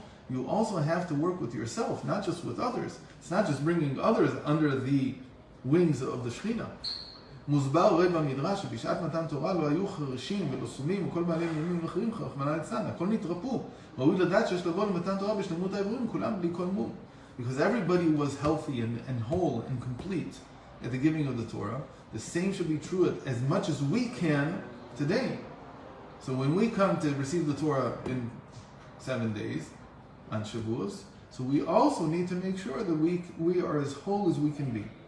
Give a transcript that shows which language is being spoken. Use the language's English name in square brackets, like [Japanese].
[English] You also have to work with yourself, not just with others. It's not just bringing others under the wings of the Shekhinah. [Hebrew] מוסבר רואה במדרש שבשעת מתן תורה לא היו חרשים ולא סומים וכל בעלי עניינים אחרים רחמנא ליצלן, הכל נתרפו. ראוי לדעת שיש לבוא למתן תורה בשלמות האיברים, כולם בלי כל מום. [English] Because everybody was healthy and whole and complete at the giving of the Torah. The same should be true as much as we can today. So when we come to receive the Torah in 7 days on Shavuos, so we also need to make sure that we are as whole as we can be.